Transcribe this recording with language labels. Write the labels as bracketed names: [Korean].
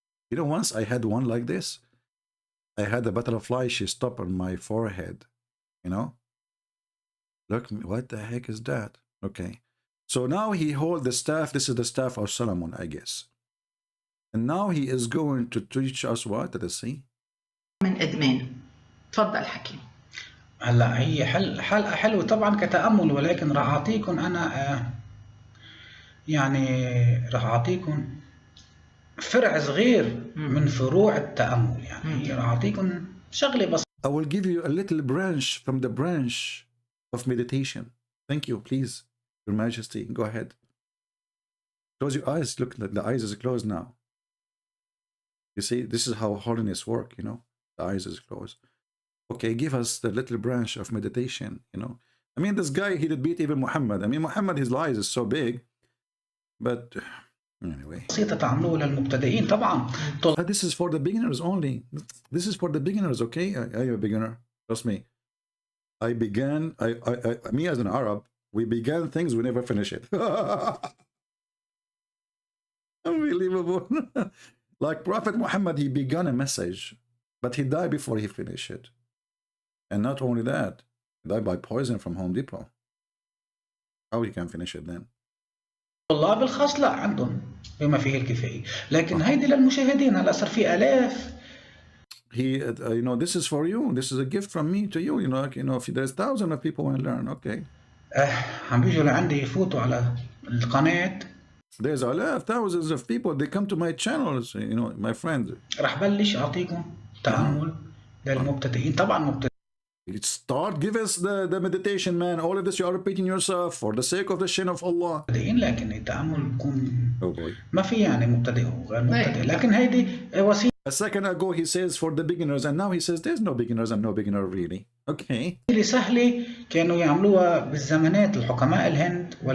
[English] You know, once I had one like this. I had a butterfly, she stopped on my forehead, you know. Look, what the heck is that? Okay. So now he hold the staff. This is the staff of Solomon, I guess. And now he is going to teach us what? Let us see. [Arabic] من إدمان. تفضل حكي. هلا هي حلقة حلوة طبعا كتأمل، ولكن راح أعطيكم أنا يعني راح أعطيكم فرع صغير من فروع التأمل. يعني راح أعطيكم شغلة بس. [English] I will give you a little branch from the branch of meditation. Thank you, please. Your Majesty, go ahead. Close your eyes. Look, the eyes is closed now. You see, this is how holiness work, you know. The eyes is closed. Okay, give us the little branch of meditation, you know. I mean, this guy, he did beat even Muhammad. I mean, Muhammad, his lies is so big. But anyway. This is for the beginners only. This is for the beginners, okay? I am a beginner. Trust me. I began, me as an Arab, we began things, we never finish it. Unbelievable. Like Prophet Muhammad, he began a message, but he died before he finished it. And not only that, he died by poison from Home Depot. How he can finish it then? [Arabic] الله بالخاص لا عندهم بما فيه الكفاية، لكن هيدي للمشاهدين هلا صار في آلاف. [English] He, you know, this is for you. This is a gift from me to you. You know, like, you know, if there's thousands of people want to learn, okay. [Arabic] عم بيجوا لعندي يفوتوا على القناة. [English] There's thousands of people. They come to my channels. You know, my friends. [Arabic] راح بلش أعطيكم تأمل للمبتدئين. طبعا مبتدئين. [English] Start, give us the meditation, man. All of this you are repeating yourself for the sake of the shin of Allah. [Arabic] لكن التأمل بكون [English] oh boy. [Arabic] ما في يعني مبتدئ وغير مبتدئ، لكن هيدي وسيلة. [English] A second ago he says for the beginners, and now he says there's no beginners and no beginner really. Okay. [Arabic] سهلة كانوا يعملوها بالزمانات الحكماء الهند